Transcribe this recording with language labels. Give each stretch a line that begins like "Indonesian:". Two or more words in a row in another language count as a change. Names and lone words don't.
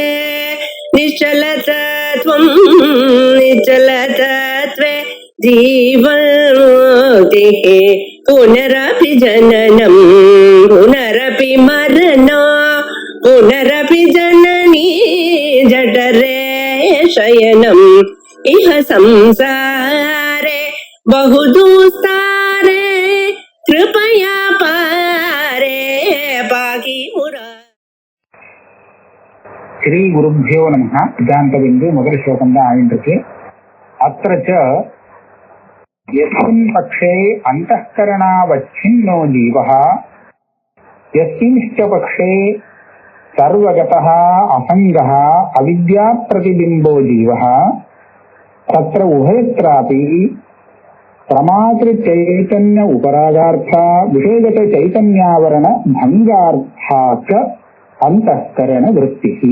Sanskrit: निश्चलतत्वं निश्चलतत्वे जीवन्मुक्तिः पुनरपि जननं पुनरपि मरणं पुनरपि जननी जठरे शयनम् इह संसारे बहुदुस्तारे कृपया पारे पाहि मुरा. श्री गुरुभ्यो नमः.
Tamil: சித்தாந்தபிந்து முதல் ஸ்லோகம் தான் ஆயிருக்கு.
Sanskrit: अत्र च यस्मिन् पक्षे अन्तःकरणावच्छिन्नो जीवः यस्मिंश्च पक्षे सर्वगतः असङ्गः अविद्या प्रतिबिम्बो जीवः तत्र उभयत्रापि प्रमातृ चैतन्य उपरागार्था विषयगत चैतन्यावरण भङ्गार्था च अन्तःकरण वृत्तिः.